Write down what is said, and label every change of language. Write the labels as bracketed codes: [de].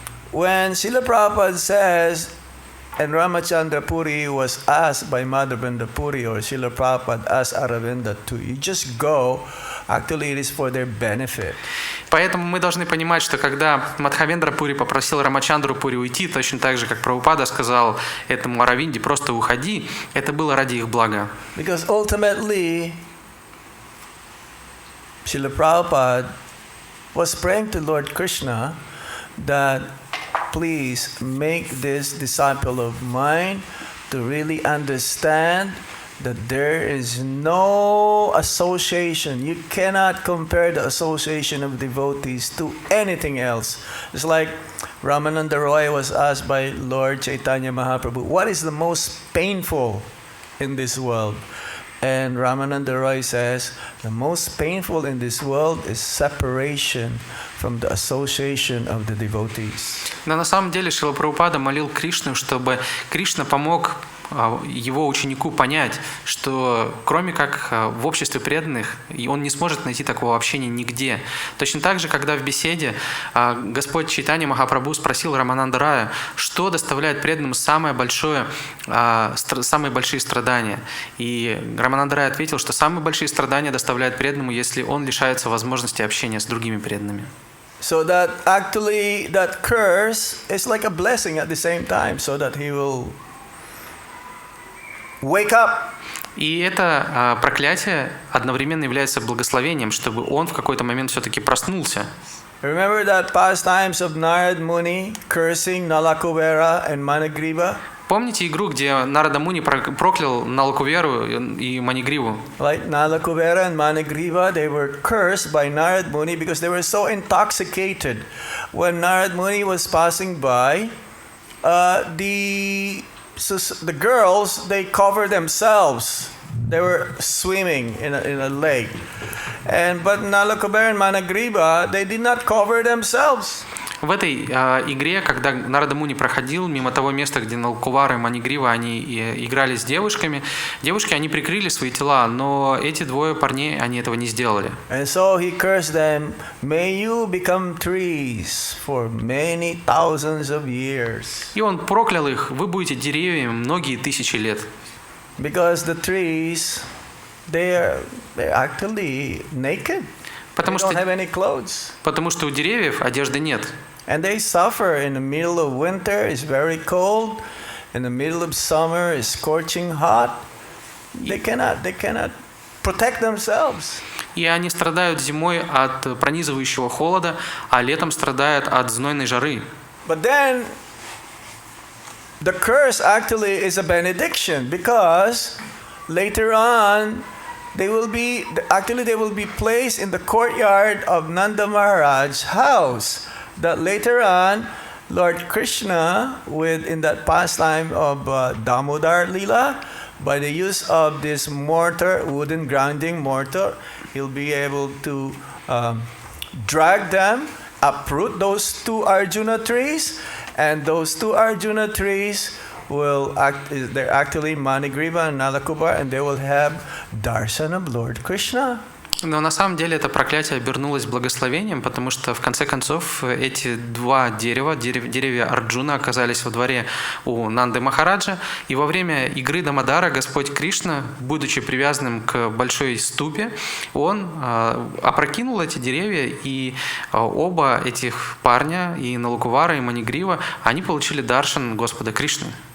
[en] When Srila Prabhupada says, and Ramachandra Puri was asked by Madhavendra Puri or Srila Prabhupada asked Aravinda to, you just go, actually it is for their benefit. [ru] Поэтому мы должны понимать, что когда Мадхавендра Пури попросил Рамачандру Пури уйти, точно так же, как Прабхупада сказал этому Аравинде, просто уходи, это было ради их блага. [en] Because ultimately, Srila Prabhupada was praying to Lord Krishna that please make this disciple of mine to really understand that there is no association. You cannot compare the association of devotees to anything else. It's like Ramananda Roy was asked by Lord Chaitanya Mahaprabhu, what is the most painful in this world? And Ramananda Roy says, the most painful in this world is separation from the association of the devotees. [ru] Но на самом деле Шрила Прабхупада молил Кришну, чтобы Кришна помог его ученику понять, что кроме как в обществе преданных, он не сможет найти такого общения нигде. Точно так же, когда в беседе Господь Чайтанья Махапрабху спросил Рамананда Рая, что доставляет преданным самые большие страдания. И Рамананда Рай ответил, что самые большие страдания доставляет преданному, если он лишается возможности общения с другими преданными. [en] So that actually that curse is like a blessing at the same time, so that he will wake up. [ru] И это проклятие одновременно является благословением, чтобы он в какой-то момент все-таки проснулся. [en] Remember that pastimes of Narad Muni cursing Nalakuvera and Manigriva? [ru] Помните игру, где Нарада Муни проклял Налакуверу и Манигриву? [en] Like Nalakuvera and Manigriva, they were cursed by Narad Muni because they were so intoxicated. When Narad Muni was passing by, the girls, they covered themselves. They were swimming in a lake. But Nalakuvera and Manigriva, they did not cover themselves. [ru] В этой игре, когда Нарада Муни проходил мимо того места, где Налакувара и Манигрива, они играли с девушками, девушки, они прикрыли свои тела, но эти двое парней, они этого не сделали. [en] And so he cursed them, may you become trees for many thousands of years. [ru] И он проклял их, вы будете деревьями многие тысячи лет. [en] Because the trees, they're actually naked. They don't have any clothes. [ru] Потому что у деревьев одежды нет. [en] And they suffer in the middle of winter, it's very cold. In the middle of summer, it's scorching hot. They cannot protect themselves. [ru] И они страдают зимой от пронизывающего холода, а летом страдают от знойной жары. [en] But then the curse actually is a benediction, because later on they will be placed in the courtyard of Nanda Maharaj's house. That later on, Lord Krishna, in that pastime of Damodar Lila, by the use of this mortar, wooden grinding mortar, he'll be able to drag them, uproot those two Arjuna trees, and those two Arjuna trees they're actually Manigriva and Nalakuvara, and they will have darshan of Lord Krishna. [ru] Но на самом деле это проклятие обернулось благословением, потому что в конце концов эти два деревья Арджуна оказались во дворе у Нанды Махараджа, и во время игры Дамодара Господь Кришна, будучи привязанным к большой ступе, он опрокинул эти деревья, и оба этих парня, и Налакувара, и Манигрива, они получили даршан Господа Кришны.